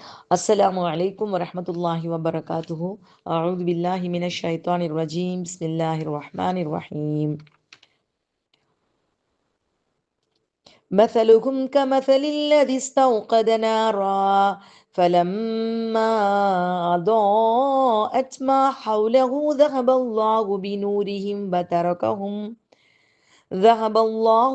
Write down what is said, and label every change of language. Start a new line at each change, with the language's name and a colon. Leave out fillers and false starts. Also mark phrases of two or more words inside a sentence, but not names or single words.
Arabic: السلام عليكم ورحمة الله وبركاته. أعوذ بالله من الشيطان الرجيم. بسم الله الرحمن الرحيم. مثلهم كمثل الذي استوقد نارا فلما أضاءت ما حوله ذهب الله